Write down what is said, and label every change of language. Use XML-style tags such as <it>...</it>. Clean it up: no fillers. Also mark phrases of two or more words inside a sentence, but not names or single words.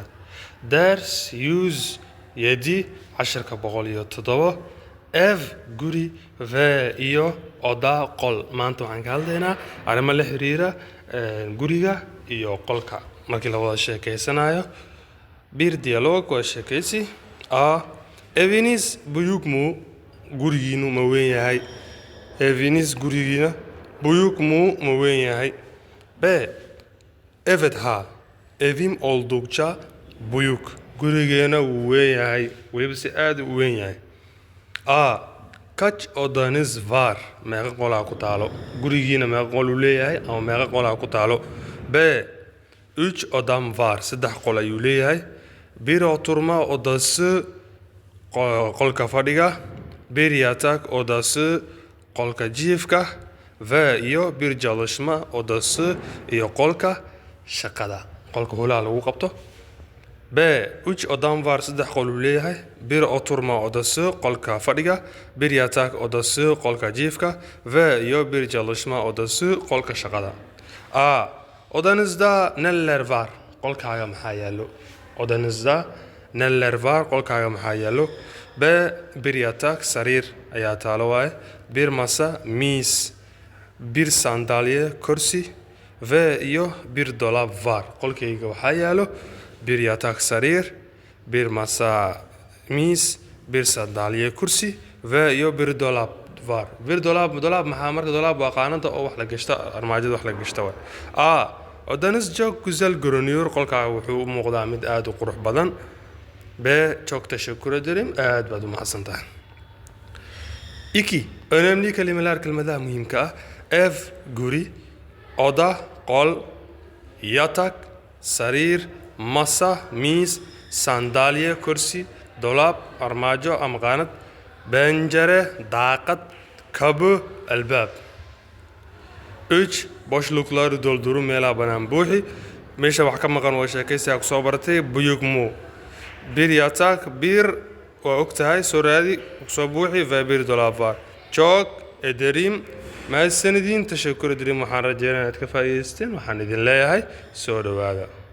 <so>Ders 107 casharka 107 ev guri ve iyo oda qol. Maanta waxaan ka hadlaynaa arrimo la xiriira guriga iyo qolka. Markii la wada sheekeysanayo bir diyaloog waa sheekeysi.</so> <tr>Eviniz büyük mü?</tr> <so>Gurigiinu ma weyn yahay? Eviniz gurigiina</so> <tr>büyük mü</tr> <so>ma weyn yahay?</so> <tr>B. Evet ha. Evim oldukça büyük.</tr> <so>Gurigeena wuu weyn yahay. Weliba si aad u weyn yahay. A.</so> <tr>Kaç odanız var?</tr> <so>Meeqa qolaa ku taalo? Gurigiina meeqa qol uu leeyahay ama meeqa qolaa ku taalo? B. 3</so> <tr>odam var.</tr> <so>3 qol ayuu leeyahay.</so> <tr>Bir oturma odası</tr> <so>qolka fadhiga,</so> <tr>bir yatak odası</tr> <so>qolka jiifka</so> <tr>ve iyo bir çalışma odası</tr> <so>iyo qolka shaqada. Qolka holaha lagu qabto. B. 3</so> <tr>odam var,</tr> <so>3 qol uu leeyahay.</so> <tr>Bir oturma odası</tr> <so>qolka fadhiga,</so> <tr>bir yatak odası</tr> <so>qolka jiifka</so> <tr>ve iyo bir çalışma odası</tr> <so>qolka shaqada.</so> <tr>A. Odanızda neler var?</tr> <so>Qolkaaga maxaa yaalo?</so> <tr>Odanızda neler var?</tr> <so>Qolkaaga maxaa yaalo? B.</so> <tr>Bir yatak,</tr> <so>sariir ayaa taalo waaye.</so> <tr>Bir masa, miis, bir sandalye, kursi ve iyo bir dolap var.</tr> <so>Qolkayga waxaa yaalo</so> <tr>bir yatak,</tr> <so>sariir,</so> <tr>bir masa,</tr> <so>miis,</so> <tr>bir sandalye,</tr> <so>kursi ve iyo</so> <tr>bir dolap var. Bir dolap</tr> <so>maxaa marka dolap waa qaanada oo wax la gashto, armaajada wax la gashto waaye. A.</so> <tr>Odanız çok güzel görünüyor.</tr> <so>Qolkaaga wuxuu u muuqdaa mid aad u qurux badan.</so> <tr>B. Çok teşekkür ederim.</tr> <so>Aad baad u mahadsantahay. 2.</so> <tr>Önemli kelimeler</tr> <so>kelmadaha muhiimka ah. Ev, guri, oda, qol, yatak, sariir, masa, miis, sandalye, kursi, dolap, armaajo ama qaanad, pencere, daaqad, kapı, albaab.</so> <tr>3. Boşlukları doldurun,</tr> <so>meelaha bannaan buuxi. Meesha wax ka maqan waa sheekaysiga ku soo bartay</so> <tr>büyük mü? Bir yatak,</tr> <so>bir waa ogtahay soo raadi ku soo buuxi</so> <tr>ve bir dolap var. Çok ederim.</tr> <so>Mahadsanidin,</so> <tr>teşekkür ederim.</tr> <so>Waxaan rajeynayaa inaad ka faa'iidaysteen. Waxaan idin leeyahay soo dhawaada.</so>